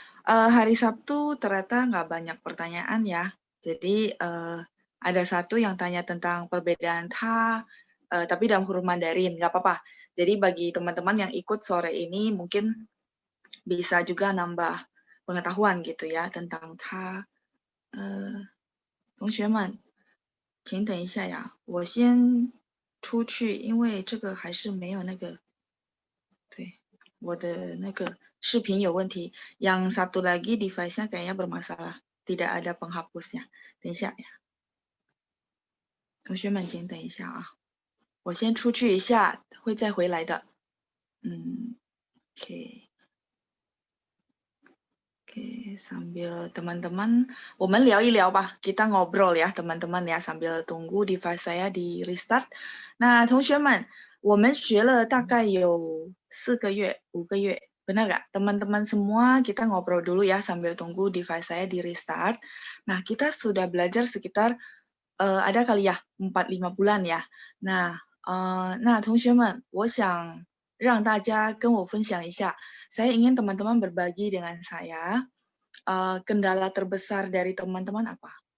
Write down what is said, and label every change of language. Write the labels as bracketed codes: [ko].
[id] hari Sabtu ternyata nggak banyak pertanyaan ya. Jadi ada satu yang tanya tentang perbedaan ta, tapi dalam huruf Mandarin, nggak apa-apa. Jadi bagi teman-teman yang ikut sore ini mungkin bisa juga nambah pengetahuan gitu ya tentang ta. [zh] 同学们，请等一下呀，我先出去，因为这个还是没有那个，对。我的那个视频有问题， [id] yang satu lagi device-nya kayaknya bermasalah, tidak ada penghapusnya. [zh] 等一下呀，同学们请等一下啊，我先出去一下，会再回来的。 [id] OK， sambil teman-teman, [zh] 我们聊一聊吧， [id] kita ngobrol ya teman-teman ya sambil tunggu device saya di restart. [zh] 那同学们，我们学了大概有4个月、5个月。 [id] Benar nggak? Teman-teman semua kita ngobrol dulu ya sambil tunggu device saya di restart. Nah, kita sudah belajar sekitar ada kali ya 4-5 bulan ya. Nah, [zh] 同学们，我想让大家跟我分享一下， [id] saya ingin teman-teman berbagi dengan saya kendala terbesar dari teman-teman apa?